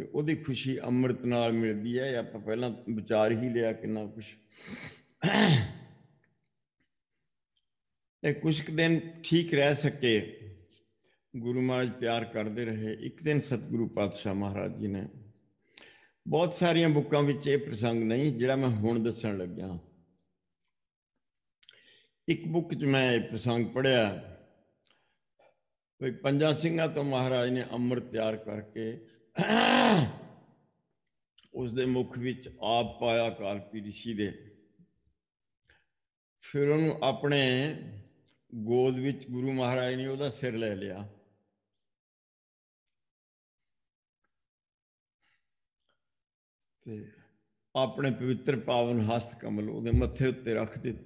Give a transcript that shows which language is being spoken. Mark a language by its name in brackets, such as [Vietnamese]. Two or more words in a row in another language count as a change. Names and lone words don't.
[Punjabi] ਉਹਦੀ ਖੁਸ਼ੀ ਅੰਮ੍ਰਿਤ ਨਾਲ ਮਿਲਦੀ ਹੈ। ਆਪਾਂ ਪਹਿਲਾਂ ਵਿਚਾਰ ਹੀ ਲਿਆ ਕਿੰਨਾ ਕੁਛ। ਤੇ ਕੁਛ ਕੁ ਦਿਨ ਠੀਕ ਰਹਿ ਸਕੇ, ਗੁਰੂ ਮਹਾਰਾਜ ਪਿਆਰ ਕਰਦੇ ਰਹੇ। ਇੱਕ ਦਿਨ ਸਤਿਗੁਰੂ ਪਾਤਸ਼ਾਹ ਮਹਾਰਾਜ ਜੀ ਨੇ ਬਹੁਤ ਸਾਰਿਆ ਬੁਕਾਂ ਵਿਚ ਯੇ ਪ੍ਰਸੰਗ ਨਹੀਂ ਜਿਹੜਾ ਮੈਂ ਹੁਣ ਦੱਸਣ ਲੱਗਿਆ। ਇੱਕ ਬੁਕ ਚ ਮੈਂ ਯੇ ਪ੍ਰਸੰਗ ਪੜ੍ਹਿਆ ਭਾਈ ਪੰਜਾ ਸਿੰਘਾਂ ਤੋਂ ਮਹਾਰਾਜ ਨੇ ਅੰਮ੍ਰਿਤ ਤਿਆਰ ਕਰਕੇ ਉਸਕੇ ਮੁਖ ਵਿਚ ਆਪ ਪਾਇਆ ਕਾਲਪੀ ਰਿਸ਼ੀ ਦੇ, ਫਿਰ ਉਨ੍ਹਾਂ ਨੇ ਅਪਨੇ ਗੋਦ ਵਿਚ ਗੁਰੂ ਮਹਾਰਾਜ ਨੇ ਉਸਕਾ ਸਿਰ ਲੈ ਲਿਆ ਤੇ ਅਪਨੇ ਪਵਿੱਤਰ ਪਾਵਨ ਹਸਤ ਕਮਲ ਉਸਕੇ ਮੱਥੇ ਉੱਤੇ ਰੱਖ ਦਿੱਤੇ।